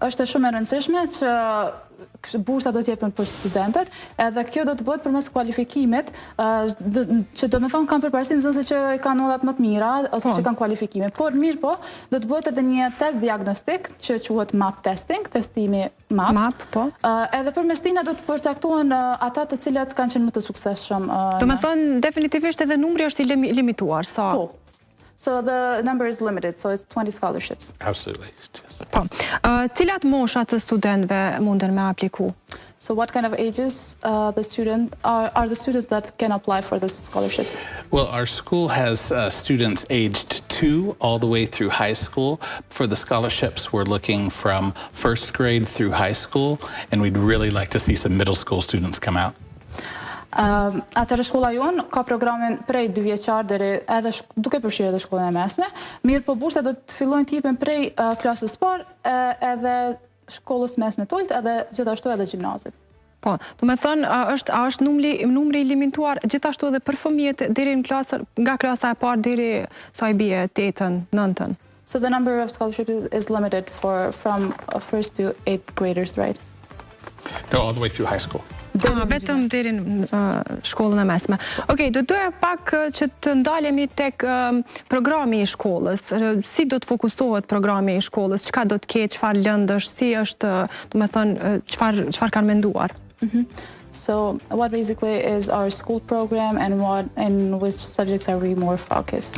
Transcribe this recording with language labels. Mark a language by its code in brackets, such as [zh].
[sq] Është shumë e rëndësishme që bursa do t'jepen për studentët, edhe kjo do të bëhet përmes kualifikimit, që do me thonë kanë përparësi nxënësit që kanë nollat më të mira, ose që kanë kualifikime. Por mirë po, do të bëhet edhe një test diagnostik, që quhet MAP testing, testimi MAP. MAP, po. Edhe përmes tina do të përcaktohen ata të cilët kanë qenë më të suksesshëm. Do me thonë, definitivisht edhe numri është i limituar, sa? Po. [en] So the number is limited, so it's 20 scholarships. Absolutely. [sq] Po. Cilat mosha të studentëve munden me apliku? [en] So what kind of ages are the students that can apply for the scholarships? Well, our school has students aged 2 all the way through high school. For the scholarships, we're looking from first grade through high school, and we'd really like to see some middle school students come out. [sq] Atëherë shkolla jonë ka programin prej 2 vjeçar deri edhe duke përfshirë edhe shkollën e mesme. Mirë po bursat do të fillojnë të jepen prej klasës parë edhe shkollës mesme të ulët edhe gjithashtu edhe gjimnazit. Po, do me thonë, është numri i limituar gjithashtu edhe për fëmijët deri në nga klasa e parë deri sa i bie 8-ën, 9-ën. [en] So the number of scholarships is limited from first to 8th graders, right? No, all the way through high school. [sq] Vetëm deri në shkollën e mesme. Okej, do doja pak që të ndalemi tek programi i shkollës. Si do të fokusohet programi i shkollës? Çka do të ketë, çfarë lëndësh, si është, do me thënë, çfarë kanë menduar? [en] So what basically is our school program and which subjects are we more focused?